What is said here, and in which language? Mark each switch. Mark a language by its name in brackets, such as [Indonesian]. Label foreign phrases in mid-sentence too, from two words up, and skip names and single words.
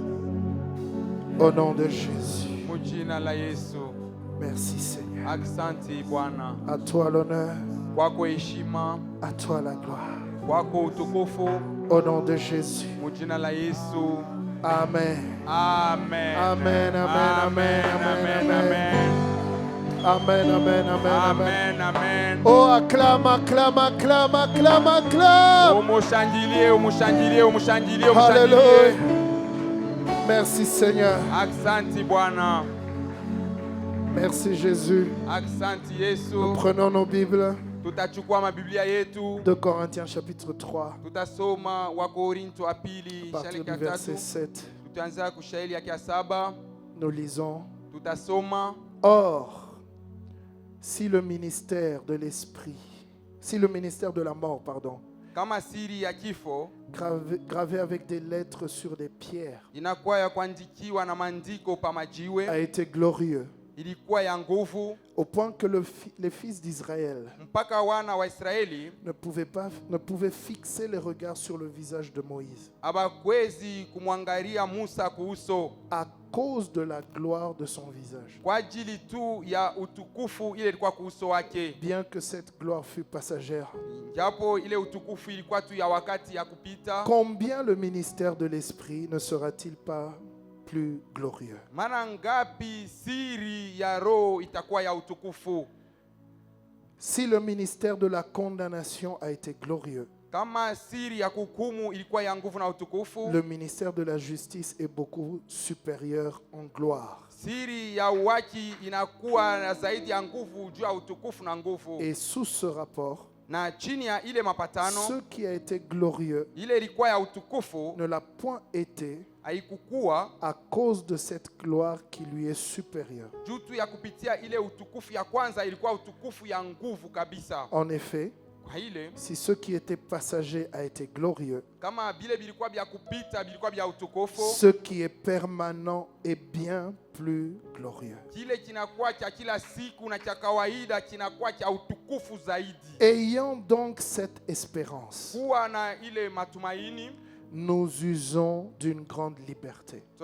[French] Au nom de Jésus. Merci Seigneur. [Swahili] Aksanti Bwana. [French] À toi l'honneur. [Swahili] Kwako heshima. [French] À toi la gloire. [Swahili] Kwako utukufu. [French] Au nom de Jésus. [Swahili] Mujina la Yesu. Amen. Amen. Amen, amen, amen, amen, amen. Amen, amen, amen, amen, amen. [French] Oh, acclame, acclame, acclame, acclame, acclame. Alléluia. Merci Seigneur. [Swahili] Aksanti Bwana. [French] Merci Jésus. [Swahili] Aksanti Yesu. [French] Nous prenons nos Bibles. [Swahili] Tutachukua mabiblia yetu. [French] 2 Corinthiens chapitre 3. [Swahili] Tutasoma Wakorintho wa pili shairi ya 7. Tutaanza kushairi ya 7. [French] Nous lisons. [Swahili] Tutasoma. [French] Or, si le ministère de l'esprit, si le ministère de la mort, pardon, [Swahili] kama siri ya kifo, [French] gravé avec des lettres sur des pierres, [Swahili] inakuwa ya kuandikiwa na maandiko pa majiwe, [French] a été glorieux, [Swahili] ilikuwa ya nguvu, [French] au point que les fils d'Israël [Swahili] mpaka wana wa Israeli [French] ne pouvaient fixer les regards sur le visage de Moïse [Swahili] abakwezi kumwangalia Musa kuuso, [French] à cause de la gloire de son visage, [Swahili] kwa ajili tu ya utukufu ile ilikuwa kuuso wake. [French] Bien que cette gloire fût passagère, [Swahili] japo ile utukufu ilikuwa tu ya wakati ya kupita, [French] combien le ministère de l'esprit ne sera-t-il pas plus glorieux? [Swahili] Mara ngapi siri ya roho itakuwa ya utukufu? [French] Si le ministère de la condamnation a été glorieux, [Swahili] kama siri ya kuhukumu ilikuwa ya nguvu na utukufu, [French] le ministère de la justice est beaucoup supérieur en gloire. [Swahili] Siri ya uwaki inakuwa zaidi ya nguvu juu ya utukufu na nguvu. [French] Et sous ce rapport, [Swahili] na chini ya ile mapatano, [French] ce qui a été glorieux [Swahili] ile ilikuwa ya utukufu [French] ne l'a point été [Swahili] haikukuwa [French] à cause de cette gloire qui lui est supérieure. [Swahili] Juu tu ya kupitia ile utukufu ya kwanza ilikuwa utukufu ya nguvu kabisa. [French] En effet, si ce qui était passager a été glorieux, ce qui est permanent est bien plus glorieux. Ayant donc cette espérance, nous usons d'une grande liberté.